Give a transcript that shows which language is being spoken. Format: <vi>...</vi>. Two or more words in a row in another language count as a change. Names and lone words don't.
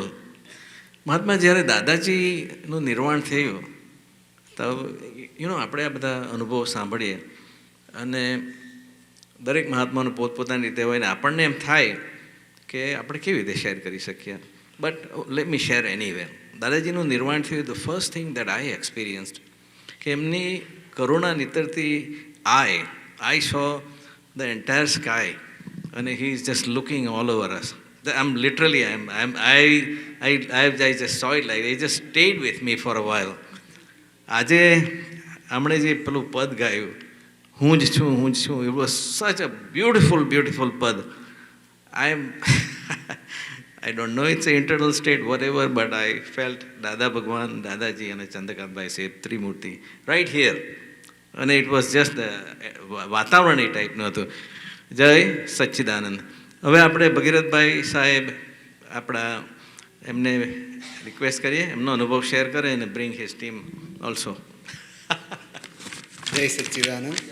<gu>મહાત્મા, જ્યારે દાદાજીનું નિર્વાણ થયું તો આપણે આ બધા અનુભવો સાંભળીએ અને દરેક મહાત્માનું પોતપોતાની રીતે હોય ને આપણને એમ થાય કે આપણે કેવી રીતે શેર કરી શકીએ.</gu> <en>but let me share anyway.</en> <gu>દાદાજીનું નિર્વાણ થયું,</gu> <en>the first thing that I experienced કે</en> <gu>એમની કરુણા નીતરતી</gu> <en>I saw the entire sky અને he is just looking all over us. I just saw it like it just stayed with me for a while.</en> <gu>આજે આપણે જે પેલું પદ ગાયું, હું જ છું,</gu> <en>it was such a beautiful પદ. I don't know, it's an internal state, whatever, but I felt દાદા ભગવાન, દાદાજી અને ચંદ્રકાંતભાઈ સાહેબ, ત્રિમૂર્તિ right here.</en> <gu>અને</gu> <en>it was just</en> <gu>વાતાવરણ એ ટાઈપનું હતું. જય સચ્ચિદાનંદ. હવે આપણે ભગીરથભાઈ સાહેબ આપણા એમને રિક્વેસ્ટ કરીએ એમનો અનુભવ શેર કરે અને</gu> <en>bring his team also.</en> <gu>જય સચ્ચિદાનંદ.</gu>